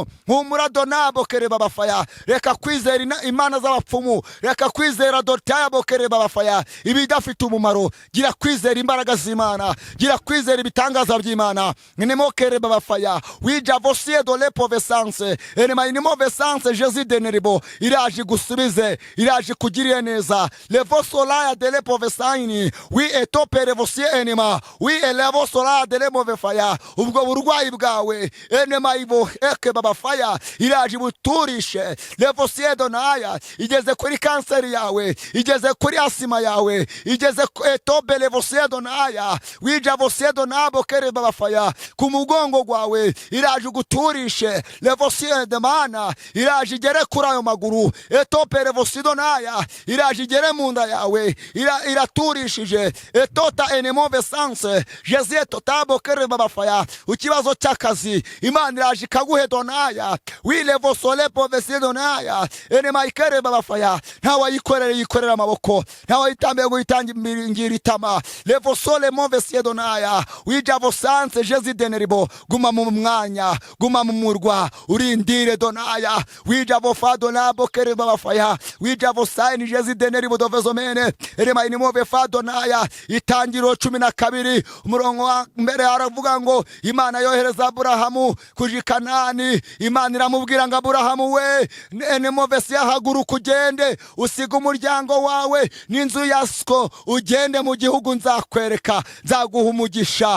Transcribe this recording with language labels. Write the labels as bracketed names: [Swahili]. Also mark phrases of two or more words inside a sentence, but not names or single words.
[Kinyarwanda] Humura donabo kere baba faya. Reka kwizera imana z'abapfumu, reka kwizera dotabo kere baba faya ibidafite umumaro. Gira kwizera imbaraga z'Imana, gira kwizera ibitangaza by'Imana. Nemo kere baba faya. Wija vosie do lepo vesanse enema inimo vesanse Jezie deneribo iraje gusubize, iraje kugirira neza. Levo solaya de lepo vesaini wi etopere vosie enema wi elevo solaya de lepo vefaya. Ubwo burwayi bwawe enema ibo eke baba faya iraje buturishe. Levo siedo naya igeze kuri kanseri yawe, igeze kuri asima yawe, igeze etobe levo siedo naya wija vosiedo nabo kere baba faya. Ku mugongo gwawe iraje guturishe. Levo siedo mana iraje igere kuri ayo maguru. Etope levo siedo naya iraje igere mu nda yawe, iraturishije. Etota enemo vesanse Jezie totabo kere baba faya. Ukibazo cy'akazi Imana iraje ikaguhe donaya wilevo solepo vesiedo naya enema ikere baba faya. Ntawe yikorera amaboko, ntawe yitambiye gutangira itama. Levo sole mo vesiedo naya wija vosanse Jezie deneribo. Guma mu mwanya, guma mu murwa urindire donaya wija vofado nabo kere baba faya. Wija vosaini Jezie deneribo dovezomene enema inimo vefado naya. Itangiro 12 umurongo wa mbere aravuga ngo Imana yohereza Aburahamu kuja Kanani. Imana iramubwira ngo Aburahamu we enemo vese yahaguruka ugende usiga umuryango wawe n'inzu yasko ugende mu gihugu nzakwereka, nzaguha umugisha.